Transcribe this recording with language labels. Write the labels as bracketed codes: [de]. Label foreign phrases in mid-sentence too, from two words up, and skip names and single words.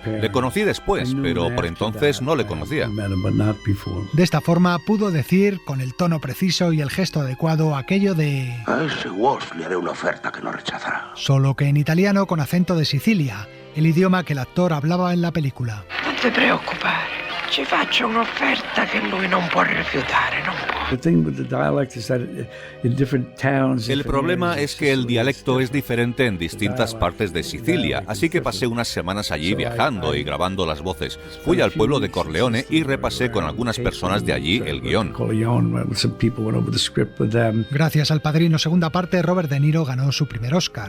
[es] Le conocí después, pero por entonces no le conocía. De esta forma pudo decir, con el tono preciso y el gesto adecuado, aquello de... A ese Wolf le haré una oferta que no rechazará. Solo que en italiano con acento de Sicilia, el idioma que el actor hablaba en la película. No te preocupes, [it] ci faccio un'offerta che lui non può rifiutare, non può. [es] El problema es que el dialecto es diferente en distintas partes de Sicilia, así que pasé unas semanas allí viajando y grabando las voces. Fui al pueblo de Corleone y repasé con algunas personas de allí el guión. Gracias al Padrino segunda parte, Robert De Niro ganó su primer Oscar.